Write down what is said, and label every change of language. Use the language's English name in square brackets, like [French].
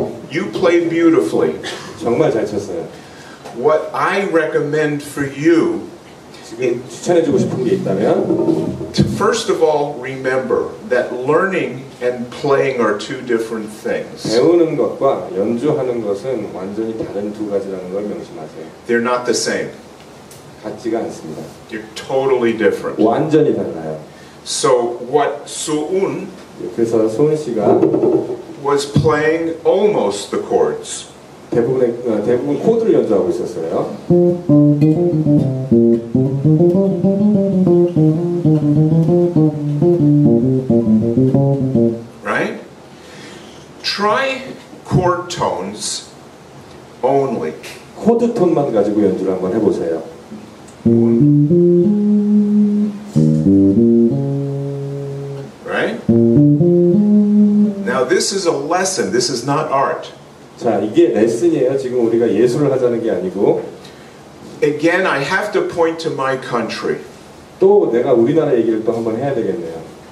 [English] you played beautifully. [Korean] 정말 잘 쳤어요. [English] What I recommend for you, [Korean] 지금 추천해주고 싶은 게 있다면, [English] to first of all remember that learning and playing are two different things. [Korean] 배우는 것과 연주하는 것은 완전히 다른 두 가지라는 걸 명심하세요. [English] They're not the same. [Korean] 같지가 않습니다. [English] They're totally different. [Korean] 완전히 달라요. [English] So what Suun [Korean] 그래서 소은 씨가 [English] was playing almost the chords. [Korean] 대부분 코드를 연주하고 있었어요. [English] Right? Try chord tones only. [Korean] 코드 톤만 가지고 연주를 한번 해보세요. [English] Right? Now this is a lesson. This is not art. [Korean] 자, 이게 레슨이에요. 지금 우리가 예술을 하자는 게 아니고. Again, I have to point to my country. 또 내가 우리나라 얘기를 또 한번 해야 되겠네요.